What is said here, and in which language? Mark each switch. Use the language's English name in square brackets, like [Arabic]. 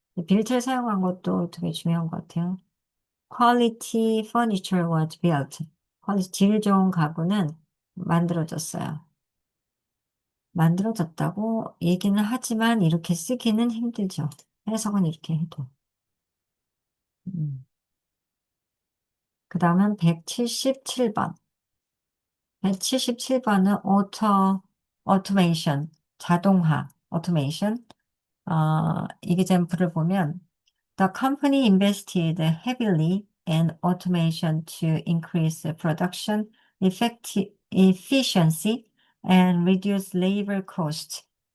[Korean] 빌트를 사용한 것도 되게 중요한 것 같아요. [English] Quality furniture was built. [Korean] 질 좋은 가구는 만들어졌어요. 만들어졌다고 얘기는 하지만 이렇게 쓰기는 힘들죠. 해석은 이렇게 해도. 그 다음은 177번. 177번은 automation, 자동화, automation. 이게젬플을 보면 [English] The company invested heavily in automation to increase production efficiency and reduce labor cost.